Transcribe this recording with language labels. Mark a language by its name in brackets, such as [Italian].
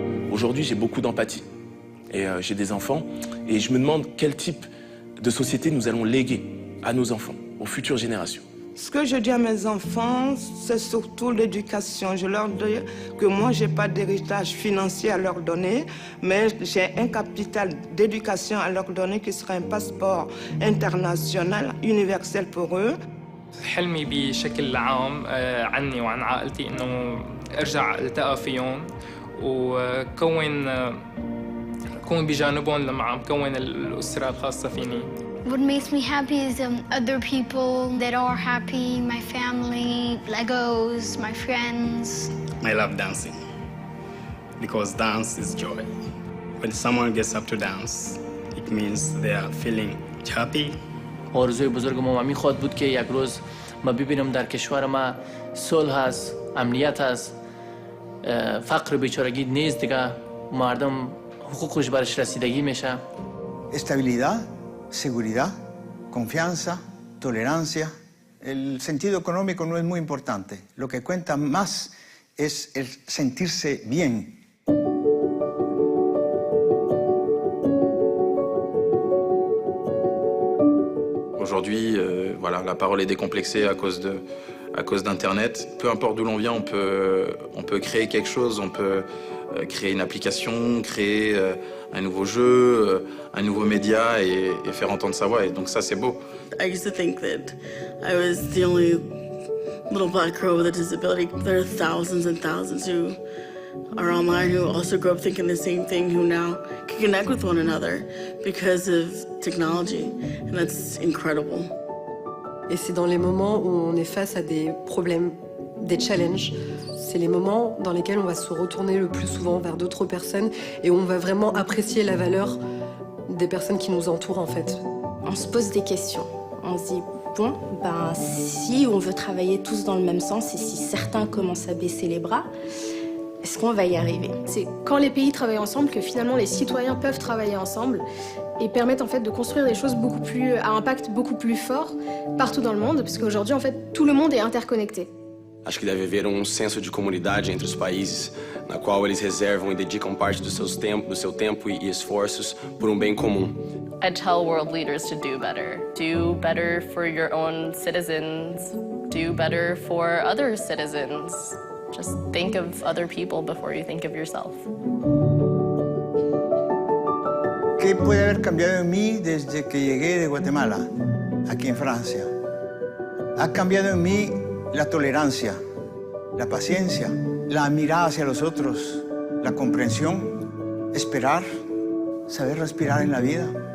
[French] Aujourd'hui, j'ai beaucoup d'empathie et j'ai des enfants et je me demande quel type de société nous allons léguer à nos enfants, aux futures générations. Ce que je dis à mes enfants, c'est surtout l'éducation. Je leur dis que moi, je n'ai pas d'héritage financier à leur donner, mais j'ai un capital d'éducation à leur donner qui sera un passeport international, universel pour eux. [Arabic] حلمي بشكل عام عني وعن عائلتي إنه أرجع التقى فيهم وكون بجانبهم لما عم كون الأسرة الخاصة فيني. [English] What makes me happy is other people that are happy, my family, Legos, my friends. I love dancing because dance is joy. When someone gets up to dance, it means they are feeling happy. [Persian] آرزوی بزرگ ما میخواد بود که یک روز ما ببینم در کشور ما صلح هست، امنیت هست، فقر بیچارگی نیست دیگه، مردم حقوقش برش رسیدگی میشه. [Spanish] Estabilidad, seguridad, confianza, tolerancia. El sentido económico no es muy importante. Lo que cuenta más es el sentirse bien. [French] Aujourd'hui, voilà, la parole est décomplexée à cause d'Internet. Peu importe d'où l'on vient, on peut créer quelque chose, on peut créer une application, créer un nouveau jeu, un nouveau média et faire entendre sa voix. Et donc ça, c'est beau. [English] I used to think that I was the only little black girl with a disability. There are thousands and thousands who are online who also grew up thinking the same thing, who now can connect with one another because of technology, and that's incredible. [French] Et c'est dans les moments où on est face à des problèmes, des challenges, c'est les moments dans lesquels on va se retourner le plus souvent vers d'autres personnes et où on va vraiment apprécier la valeur des personnes qui nous entourent en fait. On se pose des questions, on se dit bon, si on veut travailler tous dans le même sens et si certains commencent à baisser les bras, est-ce qu'on va y arriver? C'est quand les pays travaillent ensemble que finalement les citoyens peuvent travailler ensemble et permettent en fait de construire des choses à impact beaucoup plus fort partout dans le monde, parce qu'aujourd'hui en fait tout le monde est interconnecté. [Portuguese] Acho que deve haver senso de comunidade entre os países, na qual eles reservam e dedicam parte do seu tempo e esforços por bem comum. [English] I tell world leaders to do better. Do better for your own citizens. Do better for other citizens. Just think of other people before you think of yourself. [Spanish] ¿Qué puede haber cambiado en mí desde que llegué de Guatemala, aquí en Francia? Ha cambiado en mí la tolerancia, la paciencia, la mirada hacia los otros, la comprensión, esperar, saber respirar en la vida.